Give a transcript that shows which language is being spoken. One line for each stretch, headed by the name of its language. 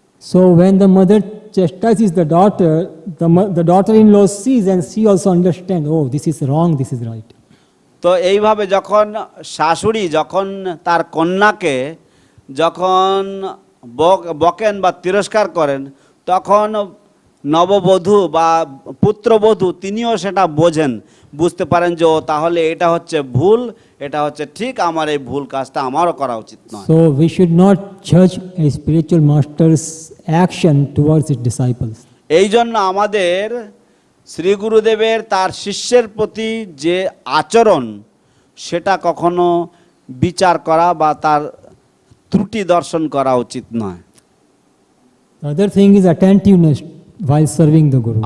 English: So when the mother chastises the daughter, the daughter-in-law sees and she also understands, oh, this is wrong, this is right.
Bangla: তো এইভাবে যখন শাশুড়ি যখন তার কন্যাকে যখন বকেন বা তিরস্কার করেন, তখন নববধূ বা পুত্রবধূ তিনিও সেটা বুঝতে পারেন যে ও তাহলে এটা হচ্ছে ভুল, এটা হচ্ছে ঠিক, আমার এই ভুল কাজটা আমারও করা উচিত নয়।
English: So we should not judge a spiritual master's action towards his disciples.
Bangla: এই জন্য আমাদের শ্রী গুরুদেবের তার শিষ্যের প্রতি যে আচরণ, সেটা কখনো বিচার করা বা তার ত্রুটি দর্শন করা উচিত নয়।
English: The other thing is attentiveness while serving the Guru.